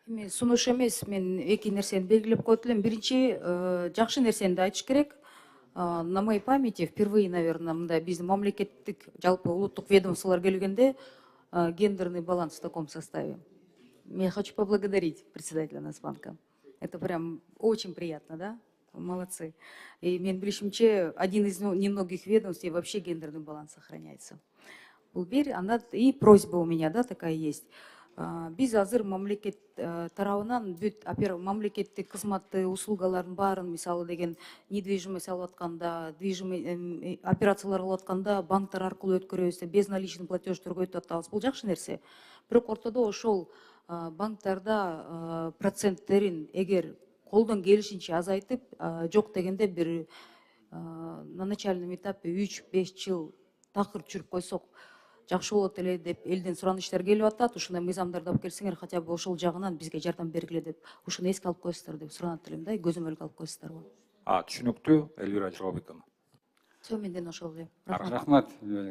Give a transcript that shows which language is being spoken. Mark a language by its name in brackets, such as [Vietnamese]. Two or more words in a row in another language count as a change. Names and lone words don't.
[Kyrgyz] Сунуш эмес, мен эки нерсени белгилеп коет элем. Биринчи, жакшы нерсени да айтыш керек. [Russian] На моей памяти впервые, наверное, [Kyrgyz] мындай биздин мамлекеттик жалпы улуттук ведомстволор келгенде [Russian] гендерный баланс в таком составе. Я хочу поблагодарить председателя Нацбанка. Это прям очень приятно, да? Молодцы. [Kyrgyz] И мен билишимче, [Russian] один из немногих ведомств, где вообще гендерный баланс сохраняется. И просьба у меня, да, такая есть. [Kyrgyz] Биз азыр мамлекет тарабынан бүт мамлекеттик кызматты услугалардын баарын, мисалы деген недвижимость алып атканда, операциялар кылып атканда банктар аркылуу өткөрөбүз, безналичный платеждорго өтүп атабыз. Бул жакшы нерсе. Бирок ортодо ошол банктарда проценттерин эгер колдон келишинче азайтып, жок дегенде бир [Russian] на начальном этапе [Kyrgyz] 3-5 жыл такыр жүрүп койсок жакшы болот эле деп элден суранычтар келип атат. Ушундай мыйзамдарды алып келсеңер, [Russian] хотя бы [Kyrgyz] ошол жагынан бизге жардам бергиле деп, ушуну эске алып коесуздар деп суранат элем да, көзөмөлгө алып коесуздарбы? Түшүнүктүү, Элвира Жолобековна. Все, менден ошол эле. Рахмат.